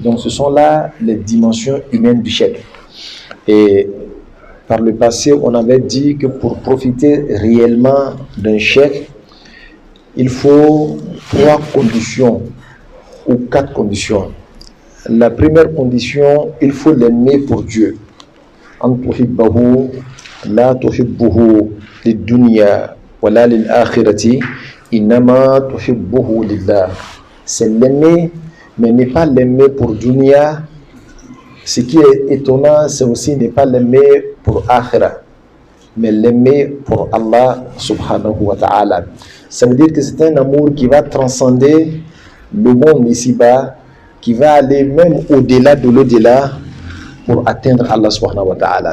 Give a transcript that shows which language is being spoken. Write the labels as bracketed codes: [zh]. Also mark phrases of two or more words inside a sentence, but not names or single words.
[fr] Donc ce sont là les dimensions humaines du cheikh. Et par le passé, on avait dit que pour profiter réellement d'un cheikh, il faut 3 conditions ou 4 conditions. La première condition, il faut l'aimer pour Dieu. [ar] أن تحبه لا تحبه للدنيا ولا للآخرة إنما تحبه لله. [fr] C'est l'aimer, mais ne pas l'aimer pour dunya. Ce qui est étonnant, c'est aussi ne pas l'aimer pour akhira, mais l'aimer pour Allah [ar] سبحانه وتعالى. [fr] Ça veut dire que c'est un amour qui va transcender le monde ici-bas, qui va aller même au-delà de l'au-delà pour atteindre Allah [ar] سبحانه وتعالى.